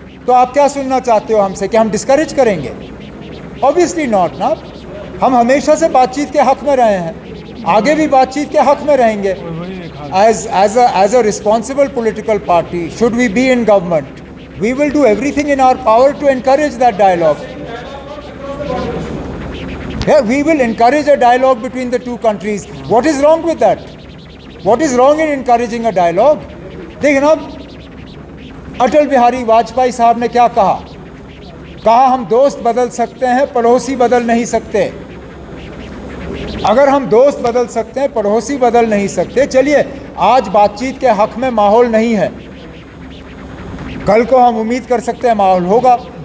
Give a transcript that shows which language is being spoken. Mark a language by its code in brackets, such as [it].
[hi] तो आप क्या सुनना चाहते हो हमसे कि हम डिस्करेज करेंगे? [en] obviously not [hi] ना। हम हमेशा से बातचीत के हक़ में रहे हैं, आगे भी बातचीत के हक़ में रहेंगे। [en] as a responsible political party, should we be in government, we will do everything in our power to encourage that dialogue. Yeah, we will encourage a dialogue between the two countries. What is wrong with that? What is wrong in encouraging a dialogue? [hi] देखिए ना, अटल बिहारी वाजपेयी साहब ने क्या कहा हम दोस्त बदल सकते हैं, पड़ोसी बदल नहीं सकते। अगर हम दोस्त बदल सकते हैं, पड़ोसी बदल नहीं सकते, चलिए आज बातचीत के हक में माहौल नहीं है, कल को हम उम्मीद कर सकते हैं माहौल होगा।